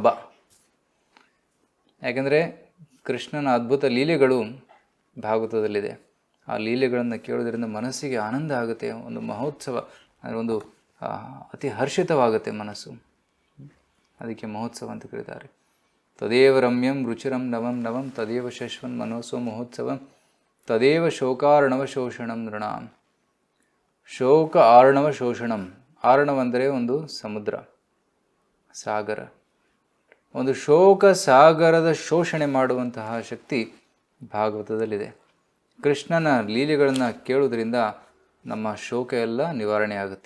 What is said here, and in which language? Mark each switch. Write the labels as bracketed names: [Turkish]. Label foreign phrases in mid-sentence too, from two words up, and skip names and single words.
[Kannada] ಯಾಕೆಂದರೆ ಕೃಷ್ಣನ ಅದ್ಭುತ ಲೀಲೆಗಳು ಭಾಗವತದಲ್ಲಿದೆ. ಆ ಲೀಲೆಗಳನ್ನು ಕೇಳೋದ್ರಿಂದ ಮನಸ್ಸಿಗೆ ಆನಂದ ಆಗುತ್ತೆ. ಒಂದು ಮಹೋತ್ಸವ ಅಂದರೆ ಒಂದು ಅತಿ ಹರ್ಷಿತವಾಗುತ್ತೆ ಮನಸ್ಸು. ಅದಕ್ಕೆ ಮಹೋತ್ಸವ ಅಂತ ಕರೀತಾರೆ. [Sanskrit] ತದೇವ ರಮ್ಯಂ ರುಚಿರಂ ನವಂ ನವಂ ತದೇವ ಶಶ್ವನ್ ಮನೋಸೋ ಮಹೋತ್ಸವಂ ತದೇವ ಶೋಕಾರ್ಣವ ಶೋಷಣಂ ನೃಣಾಂ. ಶೋಕ ಆರ್ಣವ ಶೋಷಣಂ. [Kannada] ಆರ್ಣವಂದರೆ ಒಂದು ಸಮುದ್ರ, ಸಾಗರ. ಒಂದು ಶೋಕ ಸಾಗರದ ಶೋಷಣೆ ಮಾಡುವಂತಹ ಶಕ್ತಿ ಭಾಗವತದಲ್ಲಿದೆ. ಕೃಷ್ಣನ ಲೀಲೆಗಳನ್ನು ಕೇಳುವುದರಿಂದ ನಮ್ಮ ಶೋಕ ಎಲ್ಲ ನಿವಾರಣೆ ಆಗುತ್ತೆ.